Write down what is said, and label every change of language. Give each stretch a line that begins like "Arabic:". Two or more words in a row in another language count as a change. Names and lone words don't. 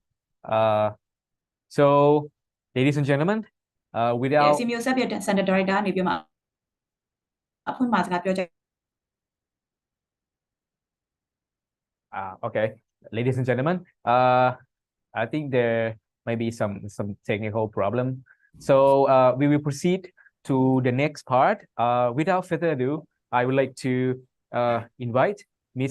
English: So, ladies and gentlemen, without...
Burmese: CMEO SEPS ရဲ့
English: Center Director
Burmese: ကနေပြီးမှအဖွင့်မှာစကားပြောကြ
English: Okay, ladies and gentlemen, I think there may be some technical problem. So we will proceed to the next part. Without further ado, I would like to invite Ms.